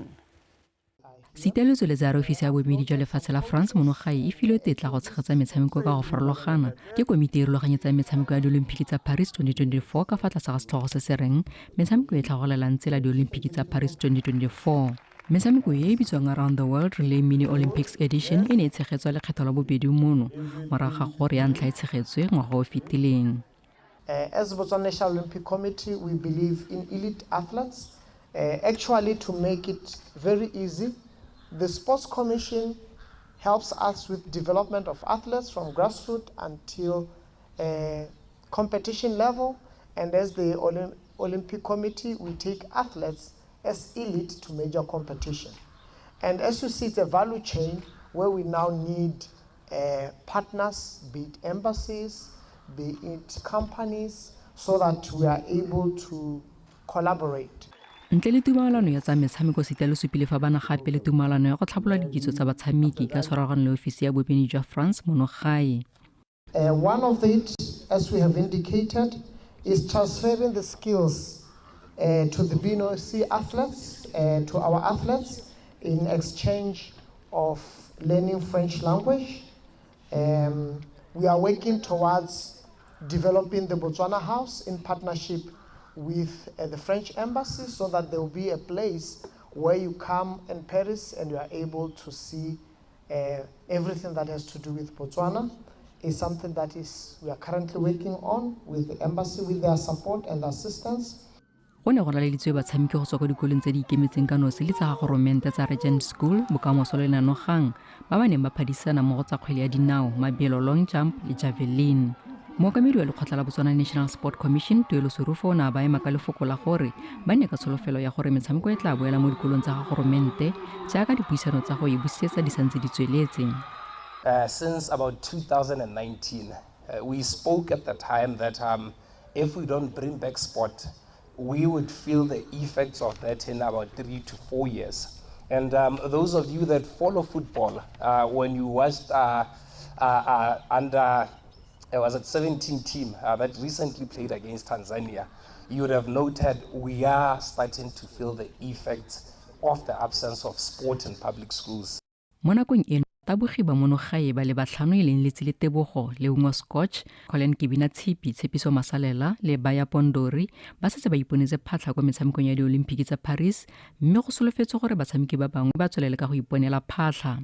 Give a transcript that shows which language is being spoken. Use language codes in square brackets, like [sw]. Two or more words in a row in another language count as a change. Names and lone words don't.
[tn] Sitale o tsweletsa re ofisi ya boemedi jwa lefatshe la France mono gae e filwe tetla go tshegetsa metshameko ka go farologana ke komiti e rulaganyetsang metshameko ya diolimpiki tsa Paris 2024 ka fa tlase ga setlhogo se se reng metshameko e tlhagolelang tsela diolimpiki tsa Paris 2024. Metshameko e bitswang Around the World Relay Mini Olympics Edition e ne e tshegetswa lekgetho la bobedi mono morago ga gore ya ntlha e tshegetswe ngwaga o fetileng. [en] As Botswana National Olympic Committee, we believe in elite athletes. Actually, to make it very easy, the Sports Commission helps us with development of athletes from grassroots until competition level. And as the Olympic Committee, we take athletes as elite to major competition. And as you see, it's a value chain where we now need partners, be it embassies, be it companies, so that we are able to collaborate. [tn] Ntle le tumalano ya tsa metshameko Sitale supile fa bana gape le tumalano ya go tlhabolola dikitso tsa batshameki ka tshwaragano le ofisi ya boemedi jwa France mono gae. [en] One of it, as we have indicated, is transferring the skills to the BNOC athletes, to our athletes, in exchange of learning French language. We are working towards developing the Botswana House in partnership with the French embassy, so that there will be a place where you come in Paris and you are able to see everything that has to do with Botswana. Is something that we are currently working on with the embassy, with their support and assistance. [tn] Go ne go laleditswe batshameki go tswa kwa dikolong tse di ikemetseng ka nosi le tsa goromente tsa Regent School bokamoso le Nanogang ba ba neng ba phadisana mo go tsa kgwele ya dinao, mabelo, [en] long jump [tn] le javelin. Mookamedi wa lekgotla la Botswana National Sport Commission Tuelo Serufo o ne a ba ema ka lefoko la gore ba ne ka tsholofelo ya gore metshameko e tla boela mo dikolong tsa goromente jaaka dipuisano tsa go e busetsa di santse di tsweletse. [en] Since about 2019, we spoke at the time that if we don't bring back sport, we would feel the effects of that in about 3 to 4 years. And those of you that follow football, when you watched under, it was at 17 team that recently played against Tanzania, you would have noted we are starting to feel the effects of the absence of sport in public schools. [tn] Mo nakong eno tabogi ba mono gae ba le batlhano e leng Letsile Tebogo le Ungwa Scotch, Colin Kibina Tshipi, Tshepiso Masalela le Baya Pondori ba setse ba iponetse phatlha kwa metshamekong ya diolimpiki tsa Paris, mme go solofetswe gore batshameki ba bangwe ba tswelele ka go iponela phatlha.